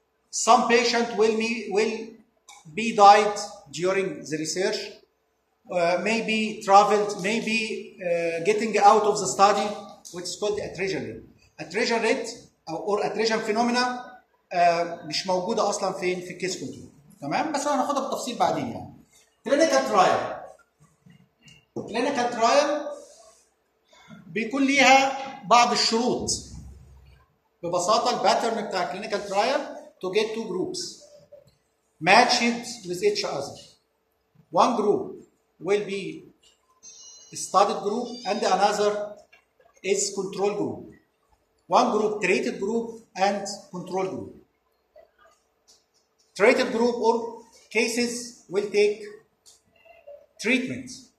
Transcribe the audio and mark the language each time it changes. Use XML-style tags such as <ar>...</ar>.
<en>Some patient will be died during the research, maybe traveled, maybe getting out of the study, which is called attrition rate. Attrition rate or attrition phenomena مش موجودة أصلا في case control.</en> <ar>تمام؟ بس أنا هناخدها بالتفصيل بعدين يعني.</ar> <en>Clinical trial.</en> <ar>Clinical trial بيكون ليها بعض الشروط.</ar> <en>ببساطة الـ pattern بتاع clinical trial to get two groups matched with each other. One group will be a studied group and another is control group. One group treated group and control group. Treated group or cases will take treatment.</en>